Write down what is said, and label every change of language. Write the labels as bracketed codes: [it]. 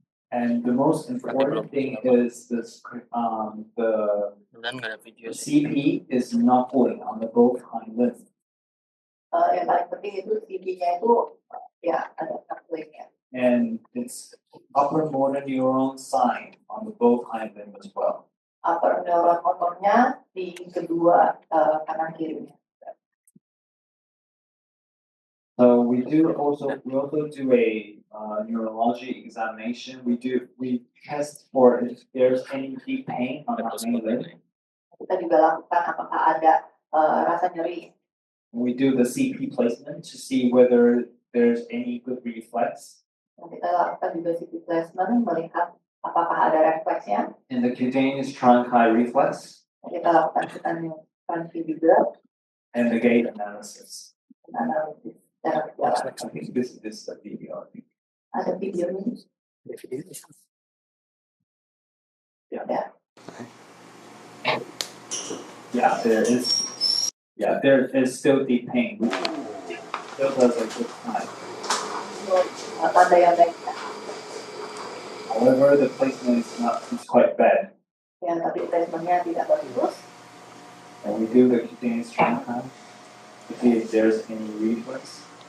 [en] And the most important thing is this the CP is knuckling on the both hind limbs. [id] Yang paling penting itu CP-nya itu ya ada knucklingnya. [en] And it's upper motor neuron sign on the both hind limbs as well. [id] Upper neuron motornya di kedua kanan kirinya. [en] So we also do a neurology examination. We test for if there's any deep pain on the hind limb. [id] Kita juga lakukan apakah ada rasa nyeri. [en] We do the CP placement to see whether there's any good reflex. [id] Kita lakukan juga CP placement melihat apakah ada refleksnya. [en] In the cutaneous trunci reflex. [id] Kita lakukan cutaneous juga. [en] And the gait analysis. [id] Analisis. [en] I think this is a video. [id] Ada videonya. [en] Yeah. Yeah, there is. Yeah, there is still deep pain. Still does a good time. [id] Tanda yang baik. [en] However, the placement is quite bad. [id] Ya, tapi placementnya tidak bagus. [en] And we do the cutaneous trunci to see if there's any reflex.